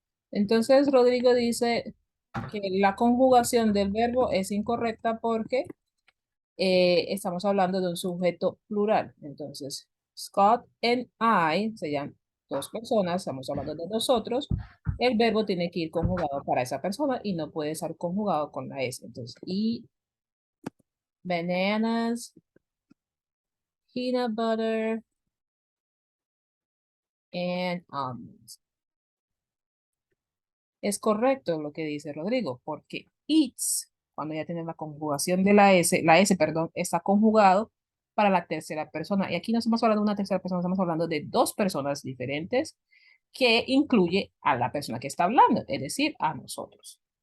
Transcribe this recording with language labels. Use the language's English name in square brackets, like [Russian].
[Spanish] Entonces Rodrigo dice que la conjugación del verbo es incorrecta porque estamos hablando de un sujeto plural. Entonces, [English] Scott and I [Spanish] serían dos personas, estamos hablando de nosotros. El verbo tiene que ir conjugado para esa persona y no puede estar conjugado con la S. Entonces, [English] eat bananas, peanut butter, and almonds. [Spanish] Es correcto lo que dice Rodrigo, porque eats, cuando ya tiene la conjugación de la S, perdón, está conjugado para la tercera persona. Y aquí no estamos hablando de una tercera persona, estamos hablando de dos personas diferentes que incluye a la persona que está hablando, es decir, a nosotros.